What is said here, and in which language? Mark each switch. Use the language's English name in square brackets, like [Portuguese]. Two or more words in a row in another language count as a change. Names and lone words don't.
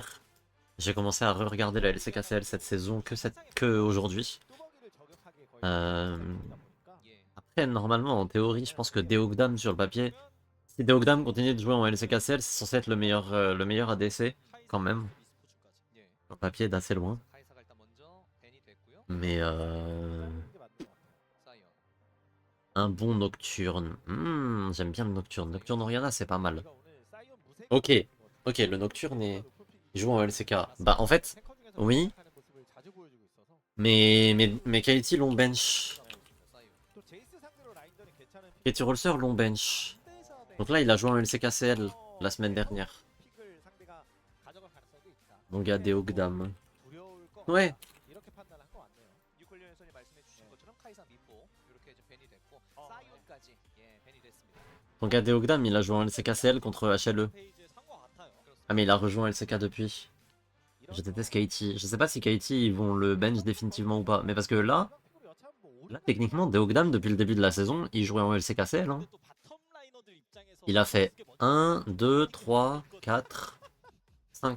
[French] J'ai commencé à re-regarder la LCKCL cette saison que aujourd'hui. [Korean] 뚜벅이를 저격하기에 거의 Euh, 전문이다 보니까 예. [French] Après, normalement, en théorie, je pense que Deogdam sur le papier, si Deogdam continue de jouer en LCKCL, c'est censé être le meilleur ADC quand même. [Korean] 예. [French] Sur le papier, d'assez loin. [Korean] 카이사가 일단 먼저 벤이 됐고요. [French] Mais [Korean] 하는 게 맞는 것 같아요. 사이언. [French] un bon Nocturne. J'aime bien le Nocturne. Nocturne Oriana, c'est pas mal. [Korean] 우리가 오늘 사이언 무색이 [French] Ok, [Korean] 있는 것 같아요. [French] ok, le Nocturne est... [Korean] 루프픽이 [French] il joue en LCK. Bah, en fait, [Korean] 탱커 중에서 [French] oui, [Korean] 하는 모습을 자주 보여주고 있어서 [French] mais KT l'ont bench. [Korean] 사이언. 또 제이스 상대로 라인전이 괜찮은 [French] KT Rolster l'ont bench. Donc là, il a joué en LCKCL la semaine dernière. [Korean] 픽을 상대가 가져갈 가능성도 있다. [French] Mon gars Deogdam. [Korean] 두려울 것 [French] Ouais. [Korean] 같다. 이렇게 판단한 것 같네요. 유콜리오 해설이 말씀해 주신 것처럼 카이사 미포 이렇게 이제 벤이 됐고 사이언까지 예 벤이 됐습니다. [French] Mon gars Deogdam, il a joué en LCKCL contre HLE. [Korean] 페이지에 산것 같아요. [French] Ah, mais il a rejoint LCK depuis. Je déteste KT. Je sais pas si KT ils vont le bench définitivement ou pas. Mais parce que là, techniquement, Deogdam, depuis le début de la saison, il jouait en LCKCL. Hein. Il a fait 1, 2, 3, 4, 5.